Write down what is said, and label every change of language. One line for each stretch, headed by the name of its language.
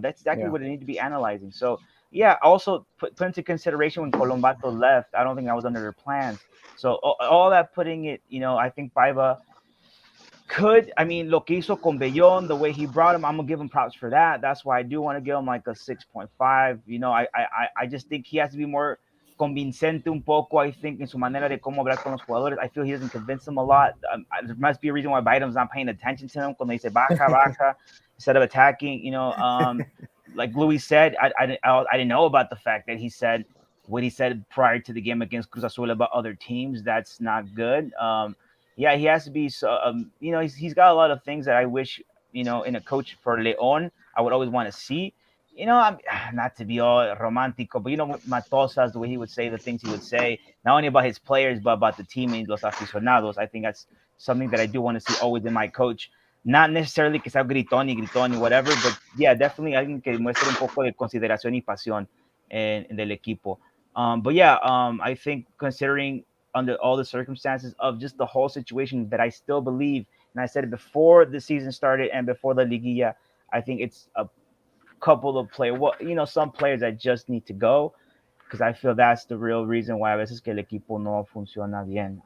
English: That's exactly what they need to be analyzing. So also put into consideration when Colombato left, I don't think that was under their plans. So all that putting it, I think Paiva could,
Spanish: lo que hizo con Bellón,
English: the way he brought him, I'm gonna give him props for that. That's why I do want to give him like a 6.5. I just think he has to be more
Spanish: convincente un poco,
English: I think,
Spanish: en su manera de cómo hablar con los jugadores.
English: I feel he doesn't convince them a lot. There must be a reason why Biden's not paying attention to him
Spanish: cuando dice baja,
English: instead of attacking. Like Louis said, I didn't know about the fact that he said what he said prior to the game against Cruz Azul about other teams. That's not good. He has to be so. He's got a lot of things that I wish, in a coach for León, I would always want to see. I'm not to be all romantico, but Matosas, the way he would say the things he would say, not only about his players, but about the teammates,
Spanish: los aficionados.
English: I think that's something that I do want to see always in my coach. Not necessarily
Spanish: que sea gritón y
English: whatever, but definitely
Spanish: alguien que muestre un poco de consideración y pasión en del equipo.
English: I think considering under all the circumstances of just the whole situation, that I still believe, and I said it before the season started and before the Liguilla, I think it's a couple of players, some players that just need to go, because I feel that's the real reason why
Spanish: a veces que el equipo no funciona bien.